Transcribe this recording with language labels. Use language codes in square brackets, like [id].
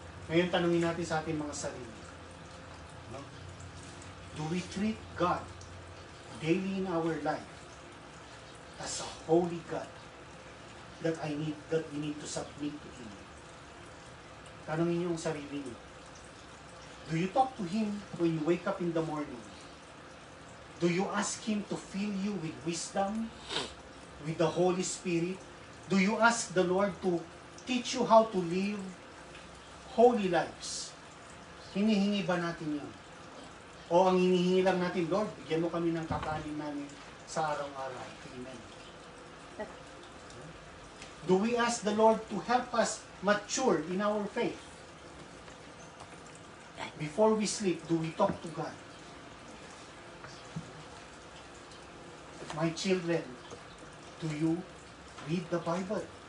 [tl] Ngayon, tanungin natin sa ating mga sarili. No? [en] Do we treat God daily in our life as a holy God that we need to submit to Him? [tl] Tanungin niyo ang sarili niyo. [en] Do you talk to Him when you wake up in the morning? Do you ask Him to fill you with wisdom, with the Holy Spirit? Do you ask the Lord to teach you how to live holy lives? [tl] Hinihingi ba natin yun? O ang hinihingi lang natin, Lord, bigyan mo kami ng kakanin namin sa araw-araw. [en] Amen. Do we ask the Lord to help us mature in our faith? Before we sleep, do we talk to God? My children, do you read the Bible?